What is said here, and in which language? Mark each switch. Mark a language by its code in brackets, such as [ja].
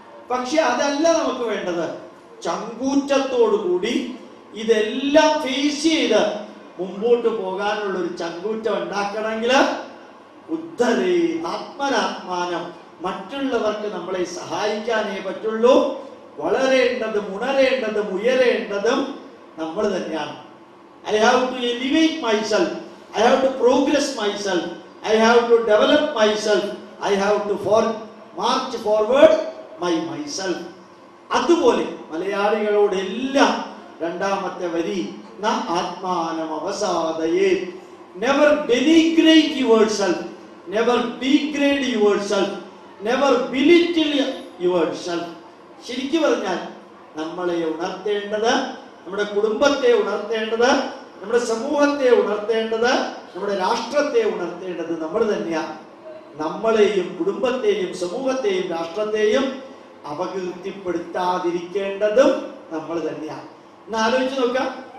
[ml] പക്ഷെ അതല്ല നമുക്ക് വേണ്ടത്. ചങ്കൂറ്റത്തോടുകൂടി ഇതെല്ലാം ഫേസ് ചെയ്ത് മുമ്പോട്ട് പോകാനുള്ള ഒരു ചങ്കൂറ്റം ഉണ്ടാക്കണമെങ്കിൽ [sa] ഉദ്ധരേ ആത്മനാത്മാനം. [ml] മറ്റുള്ളവർക്ക് നമ്മളെ സഹായിക്കാനേ പറ്റുള്ളൂ. വളരേണ്ടതും ഉണരേണ്ടതും ഉയരേണ്ടതും നമ്മൾ തന്നെയാണ്. [en] I have to elevate myself, I have to progress myself, I I have to develop myself. I have to march forward myself. [ml] അതുപോലെ മലയാളികളോടെല്ലാം രണ്ടാമത്തെ വരി [sa] ആത്മാനം അവസാദയേ. [en] Never denigrate yourself, never degrade yourself, never belittle yourself. [ml] ശരിക്കും പറഞ്ഞാൽ നമ്മളെ ഉണർത്തേണ്ടത്, നമ്മുടെ കുടുംബത്തെ ഉണർത്തേണ്ടത്, നമ്മുടെ സമൂഹത്തെ ഉണർത്തേണ്ടത്, നമ്മുടെ രാഷ്ട്രത്തെ ഉണർത്തേണ്ടത് നമ്മൾ തന്നെയാണ്. നമ്മളെയും കുടുംബത്തെയും സമൂഹത്തെയും രാഷ്ട്രത്തെയും അപകീർത്തിപ്പെടുത്താതിരിക്കേണ്ടതും നമ്മൾ തന്നെയാണ്. എന്ന് ആലോചിച്ച് നോക്കാം.